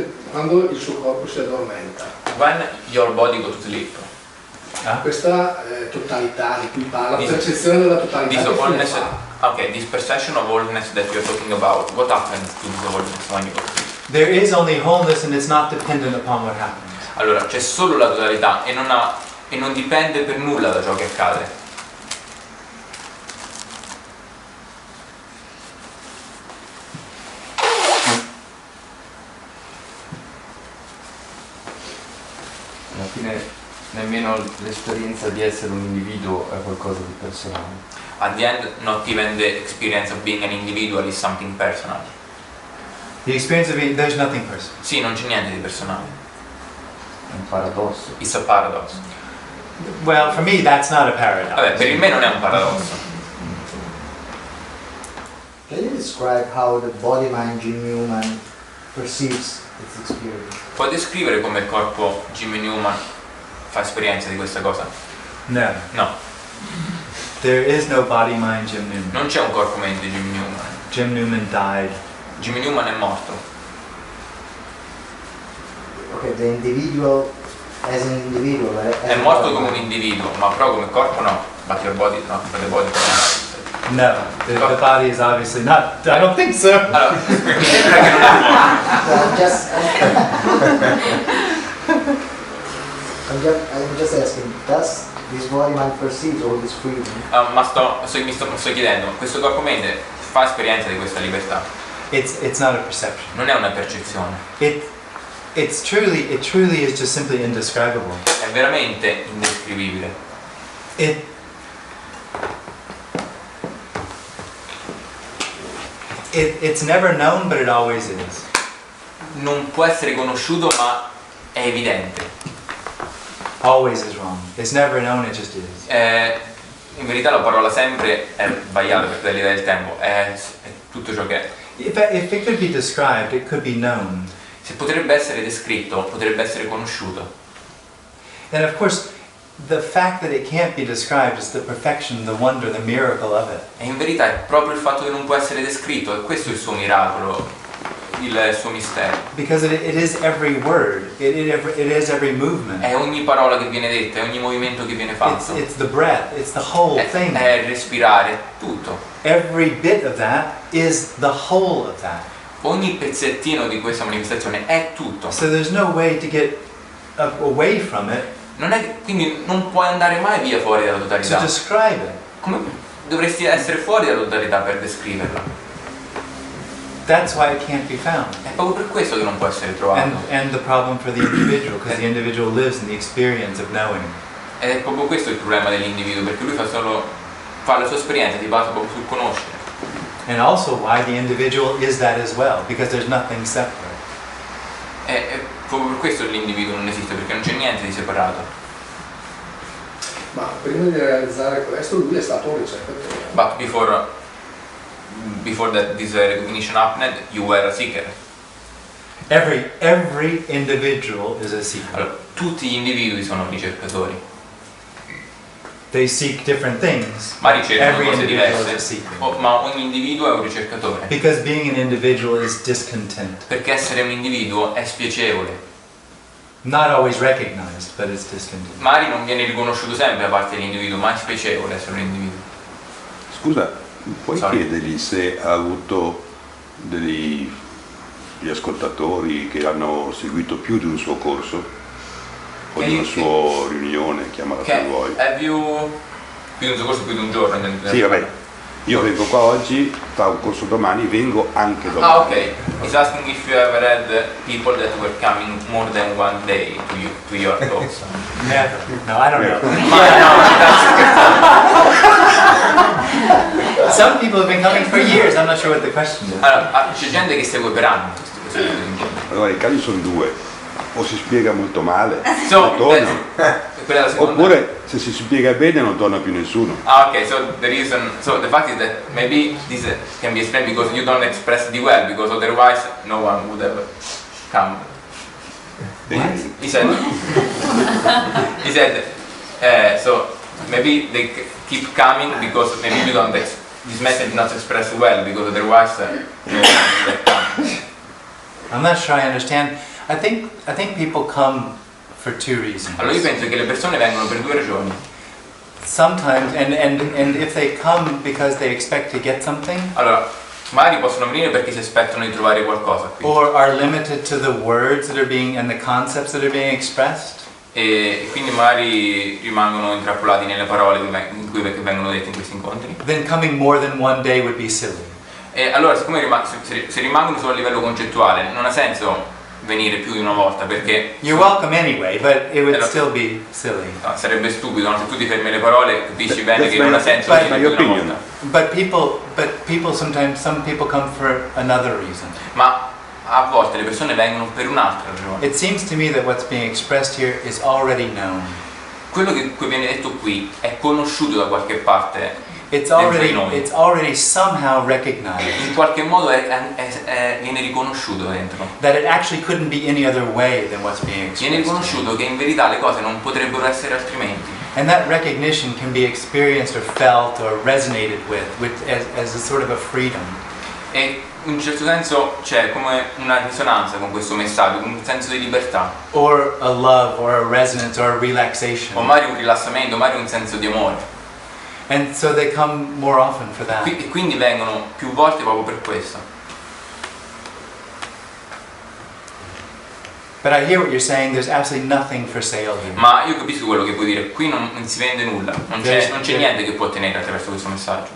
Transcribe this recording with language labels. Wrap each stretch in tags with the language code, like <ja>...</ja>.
<it>quando il suo corpo si addormenta.</it> <en>When your body goes to sleep.</en> <it>Questa totalità di cui parla, la percezione della totalità.</it> <en>This</en> <it>che fine</it> <en>wholeness,</en> <it>fa?</it> <en>okay, this perception of wholeness that you're talking about, what happens to the wholeness when you go to sleep? There is only wholeness and it's not dependent upon what happens.</en> <it>Allora, c'è solo la totalità e non dipende per nulla da ciò che accade. Alla fine nemmeno l'esperienza di essere un individuo è qualcosa di personale.</it> <en>At the end, not even the experience of being an individual is something personal. The experience of being, there's nothing personal.</en> <it>Sì, non c'è niente di personale. È un paradosso.</it> <en>It's a paradox. Well, for me, that's not a paradox.</en> <it>Vabbè, per me non è un paradosso.</it> <en>Can you describe how the body mind Jim Newman perceives its experience?</en> <it>Puoi descrivere come il corpo Jimmy Newman fa esperienza di questa cosa?</it> <en>No.</en> <it>No,</it> <en>There is no body mind Jim Newman.</en> <it>non c'è un corpo mente Jimmy Newman.</it> <en>Jim Newman died.</en> <it>Jimmy Newman è morto.</it> <en>Okay, the individual as an individual,</en> <it>È morto come un individuo, ma però come corpo no.</it> <en>But your body, no, for the body No, the body is obviously not. I don't think so.</en> <it>Allora, mi sembra che non è morto.</it> <en>I'm just asking, does this body mind perceive all this freedom?</en> <it>Ma sto chiedendo, questo corpo mente fa esperienza di questa libertà?</it> <en>It's not a perception.</en> <it>Non è una percezione,</it> <en>It truly is just simply indescribable.</en> <it>è veramente indescrivibile.</it> <en>It's never known, but it always is.</en> <it>Non può essere conosciuto, ma è evidente.</it> <en>Always is wrong. It's never known, it just is.</en> <it>In verità la parola sempre è sbagliata per l'idea del tempo, è tutto ciò che è.</it> <en>If it could be described, it could be known.</en> <it>Se potrebbe essere descritto, potrebbe essere conosciuto.</it> <en>And of course, the fact that it can't be described is the perfection, the wonder, the miracle of it.</en> <it>E in verità è proprio il fatto che non può essere descritto, e questo è il suo miracolo, il suo mistero.</it> <en>Because it is every word, it is every movement.</en> <it>È ogni parola che viene detta, è ogni movimento che viene fatto.</it> <en>It's the breath, it's the whole thing.</en> <it>È respirare, tutto.</it> <en>Every bit of that is the whole of that.</en> <it>Ogni pezzettino di questa manifestazione è tutto.</it> <en>So there's no way to get away from it,</en> <it>Quindi non puoi andare mai via fuori dalla</it> <en>to</en> <it>totalità.</it> <en>describe it.</en> <it>Come dovresti essere fuori dalla totalità per descriverla?</it> <en>That's why it can't be found.</en> <it>È proprio per questo che non può essere trovato.</it> <en>And the problem for the individual, because the individual lives in the experience of knowing.</en> <it>Ed è proprio questo il problema dell'individuo, perché lui fa la sua esperienza, si basa proprio sul conoscere.</it> <en>And also why the individual is that as well, because there's nothing separate.</en> <it>E proprio per questo l'individuo non esiste, perché non c'è niente di separato. Ma prima di realizzare questo lui è stato un ricercatore.</it> <en>But before that this recognition happened, you were a seeker. Every individual is a seeker.</en> <it>Allora, tutti gli individui sono ricercatori.</it> <en>They seek different things.</en> <it>Ma ricercano</it> <en>Every</en> <it>cose</it> <en>individual is a</en> <it>diverse.</it> <en>seeker.</en> <it>Ma ogni individuo è un ricercatore.</it> <en>Because being an individual is discontent.</en> <it>Perché essere un individuo è spiacevole.</it> <en>Not always recognized, but it's discontent.</en> <it>Magari non viene riconosciuto sempre da parte dell'individuo, ma è spiacevole essere un individuo. Scusa, puoi</it> <en>Sorry.</en> <it>chiedergli se ha avuto degli ascoltatori che hanno seguito più di un suo corso o di una sua riunione, chiamala come vuoi.</it> <en>Have you</en> <it>più di un suo corso, più di un giorno? Sì, vabbè, io vengo qua oggi, fa un corso domani, vengo anche domani. Ah, ok.</it> <en>He's asking if you ever had people that were coming more than one day to your talks. Never. No, I don't know. Some people have been coming for years. I'm not sure what the question is.</en> <it>Allora, c'è gente che segue per anni queste cose. Allora, i casi sono due, o si spiega molto male,</it> <en>So,</en> <it>non torna, quella è la seconda. oppure se si spiega bene non torna più nessuno.</it> <en>Ah, ok, so the fact is that maybe this can be explained because you don't express it well, because otherwise no one would have come. He said, so maybe they keep coming because maybe you don't this message not expressed well, because otherwise no one would have come. I'm not sure I understand. I think people come for two reasons.</en> <it>Allora io penso che le persone vengono per due ragioni.</it> <en>Sometimes, and if they come because they expect to get something,</en> <it>Allora, magari possono venire perché si aspettano di trovare qualcosa qui.</it> <en>or are limited to the words that are being and the concepts that are being expressed,</en> <it>E quindi magari rimangono intrappolati nelle parole che vengono dette in questi incontri.</it> <en>then coming more than one day would be silly.</en> <it>E allora, siccome se rimangono solo a livello concettuale, non ha senso venire più di una volta, perché</it> <en>You're welcome anyway, but it would still be silly.</en> <it>no, sarebbe stupido, no? Se tu ti fermi le parole capisci bene</it> <en>That's</en> <it>che non ha senso</it> <en>my</en> <it>venire più di una</it> <en>opinion.</en> <it>volta.</it> <en>But people sometimes, some people come for another reason.</en> <it>Ma a volte le persone vengono per un'altra ragione.</it> <en>It seems to me that what's being expressed here is already known.</en> <it>Quello che viene detto qui è conosciuto da qualche parte.</it> <en>It's</en> <it>dentro di noi.</it> <en>already somehow recognized.</en> <it>In qualche modo viene riconosciuto dentro.</it> <en>That it actually couldn't be any other way than what's being expressed.</en> <it>Viene riconosciuto che in verità le cose non potrebbero essere altrimenti.</it> <en>And that recognition can be experienced or felt or resonated with as a sort of a freedom.</en> <it>E in un certo senso c'è come una risonanza con questo messaggio, un senso di libertà.</it> <en>Or a love or a resonance or a relaxation.</en> <it>O magari un rilassamento, magari un senso di amore.</it> <en>And so they come more often for that.</en> <it>E quindi vengono più volte proprio per questo.</it> <en>But I hear what you're saying, there's absolutely nothing for sale here.</en> <it>Ma io capisco quello che vuoi dire, qui non si vende nulla, non c'è niente che può ottenere attraverso questo messaggio.</it>